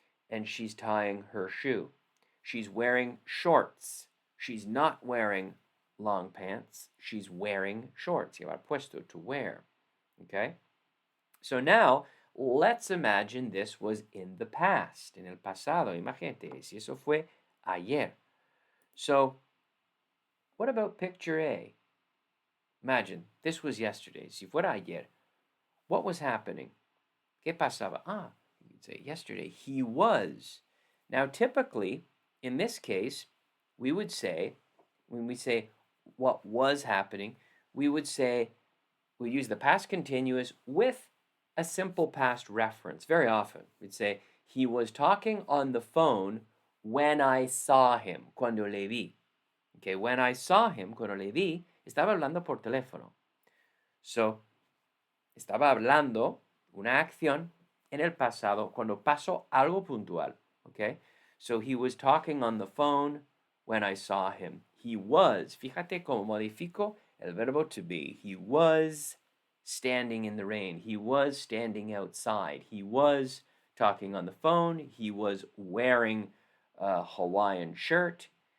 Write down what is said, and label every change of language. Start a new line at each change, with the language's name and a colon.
English: And she's tying her shoe. She's wearing shorts. She's not wearing long pants. She's wearing shorts.
Spanish: Llevar puesto,
English: to wear. Okay? So now, let's imagine this was in the past,
Spanish: en el pasado. Imagínate, si eso fue ayer.
English: So, what about picture A? Imagine, this was yesterday.
Spanish: Si fuera ayer,
English: what was happening?
Spanish: ¿Qué pasaba?
English: You could say yesterday. He was. Now, typically, in this case, we would say, when we say what was happening, we would say, we use the past continuous with a simple past reference. Very often, we'd say, he was talking on the phone when I saw him,
Spanish: cuando le vi.
English: Okay, when I saw him,
Spanish: cuando le vi, estaba hablando por teléfono. So, estaba hablando una acción en el pasado cuando pasó algo puntual.
English: Okay, so he was talking on the phone when I saw him. He was,
Spanish: fíjate cómo modifico el verbo
English: to be. He was standing in the rain. He was standing outside. He was talking on the phone. He was wearing a Hawaiian shirt.